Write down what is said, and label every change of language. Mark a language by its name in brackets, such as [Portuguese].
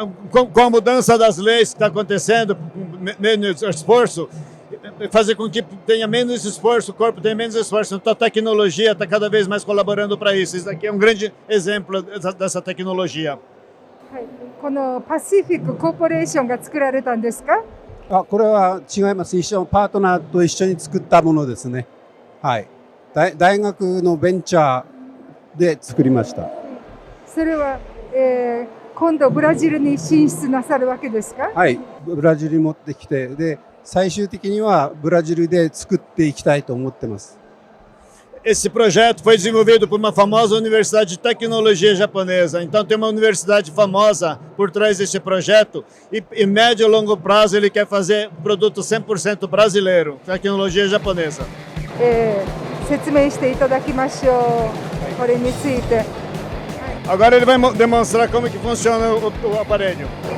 [Portuguese] Com a mudança das leis que está acontecendo, menos esforço, fazer com que tenha menos esforço, o corpo tenha menos esforço. Então a tecnologia está cada vez mais colaborando para isso. Isso aqui é um grande exemplo dessa tecnologia. [Japanese] このパシフィックコーポレーションが作られたんですか？これは違います。パートナーと一緒に作ったものですね。はい。大学のベンチャーで作りました。それは、今度ブラジルに進出なさるわけですか？はい。ブラジルに持ってきて、で、最終的にはブラジルで作っていきたいと思ってます。 [Portuguese] Esse projeto foi desenvolvido por uma famosa universidade de tecnologia japonesa. Então tem uma universidade famosa por trás desse projeto e em médio e longo prazo ele quer fazer produto 100% brasileiro, tecnologia japonesa. [Japanese] 説明していただきましょう。これについて。 [Portuguese] Agora ele vai demonstrar como que funciona o aparelho.